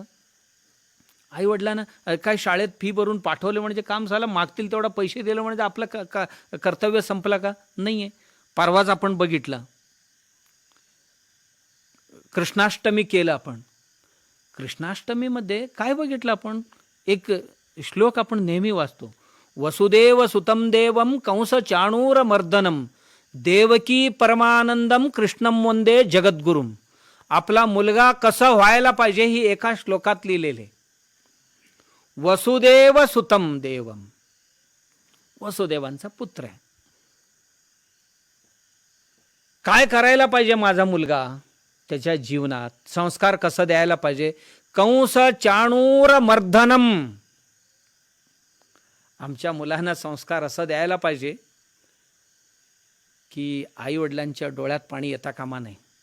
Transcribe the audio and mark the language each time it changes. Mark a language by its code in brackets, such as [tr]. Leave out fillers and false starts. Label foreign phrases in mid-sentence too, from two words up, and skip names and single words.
[mr] आई वडिलांना काय शाळेत फी भरून पाठवले म्हणजे काम झालं, मागतील तेवढा पैसे दिले म्हणजे आपलं कर्तव्य संपलं का? नाही आहे. परवाच आपण बघितलं, कृष्णाष्टमी केलं आपण. कृष्णाष्टमीमध्ये काय बघितलं आपण? एक श्लोक आपण नेहमी वाचतो, [sa] वसुदेव सुतम देवम कंस चाणूर मर्दनम देवकी परमानंदम कृष्णम वंदे जगद्गुरुम. [mr] आपला मुलगा कसा व्हायला पाहिजे ही एका श्लोकात लिहिलेले. [sa] वसुदेव सुतम देवम, [mr] वसुदेवांचा पुत्र आहे. काय करायला पाहिजे माझा मुलगा त्याच्या जीवनात? संस्कार कसं द्यायला पाहिजे? [sa] कंस चाणूर मर्दनम. [mr] आमच्या मुलांना संस्कार असं द्यायला पाहिजे की आई वडिलांच्या डोळ्यात पाणी येता कामा नये.